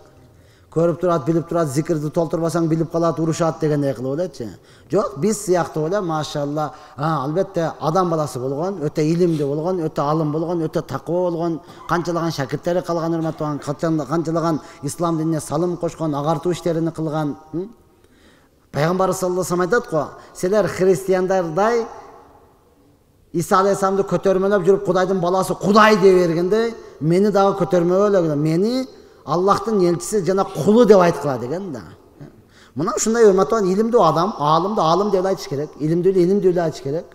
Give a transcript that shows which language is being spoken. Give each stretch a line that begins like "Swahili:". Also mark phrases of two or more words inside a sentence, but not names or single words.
Kyrgyz: Көрүп турат, билип турат, зикирди толтурбасаң билип калат, урушат дегендей кылып элечи. Жок, биз сыяктуу эле машалла, албетте адам баласы болгон, өтө илимдүү болгон, өтө алым болгон, өтө такоо болгон, канчалаган шакирттери калган урматтаган, канчалаган ислам динине салым кошкон, агартуу иштерин кылган. Пайгамбар
Arabic: صلى الله عليه وسلم
Kyrgyz: айтат го, силер христиандардай Иса алейхисаламды көтөрмөлөп жүрүп Кудайдын баласы Кудай деп бергенде, мени дагы көтөрмөлө, мени Аллахтын элчиси жана кулу деп айткыла деген да. Мына ушундай урматтаган илимдүү адам, алымды алым деп айтыш керек, илимдүү эле айтыш керек.